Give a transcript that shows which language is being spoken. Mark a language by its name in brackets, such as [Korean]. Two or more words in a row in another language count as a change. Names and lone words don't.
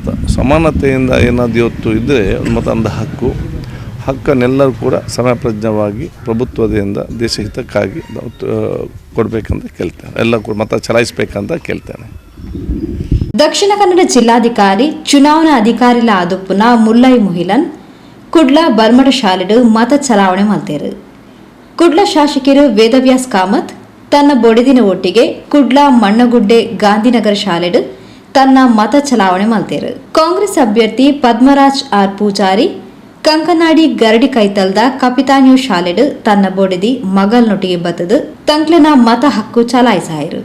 [Kannada] ಸಮಾನತೆಯಿಂದ ಏನಾದರೂ ಇವತ್ತು ಇದ್ದರೆ ಒಂದು ಮತ ಅಂದ ಹಕ್ಕನ್ನೆಲ್ಲರೂ ಕೂಡ ಸಮಯಪ್ರಜ್ಞವಾಗಿ ಪ್ರಭುತ್ವದಿಂದ ದೇಶ ಹಿತಕ್ಕಾಗಿ ಕೊಡಬೇಕಂತ ಕೇಳ್ತೇನೆ. ಎಲ್ಲ ಕೂಡ ಮತ ಚಲಾಯಿಸಬೇಕಂತ ಕೇಳ್ತೇನೆ. [Tulu] ದಕ್ಷಿಣ ಕನ್ನಡ ಜಿಲ್ಲಾಧಿಕಾರಿ ಚುನಾವಣಾ ಅಧಿಕಾರಿಲ ಆದುಪ್ಪುನ ಮುಲ್ಲೈ ಮುಹಿಲನ್ ಕುಡ್ಲ ಬರ್ಮಡ ಶಾಲೆಡು ಮತ ಚಲಾವಣೆ ಮಾಡ್ತೇರು. ಕುಡ್ಲ ಶಾಸಕರು ವೇದವ್ಯಾಸ್ ಕಾಮತ್ ತನ್ನ ಬೊಡೆದಿನ ಒಟ್ಟಿಗೆ ಕುಡ್ಲ ಮಣ್ಣಗುಡ್ಡೆ ಗಾಂಧಿನಗರ ಶಾಲೆಡು ತನ್ನ ಮತ ಚಲಾವಣೆ ಮಾಡ್ತೇರು. ಕಾಂಗ್ರೆಸ್ ಅಭ್ಯರ್ಥಿ ಪದ್ಮರಾಜ್ ಆರ್ ಪೂಜಾರಿ ಕಂಕನಾಡಿ ಗರಡಿ ಕೈತಲ್ದ ಕಪಿತಾನ್ಯೂ ಶಾಲೆಡು ತನ್ನ ಬೊಡೆದಿ ಮಗಲ್ನೊಟ್ಟಿಗೆ ಬತ್ತದು ತಂಕ್ಲನ ಮತ ಹಕ್ಕು ಚಲಾಯಿಸಾಯರು.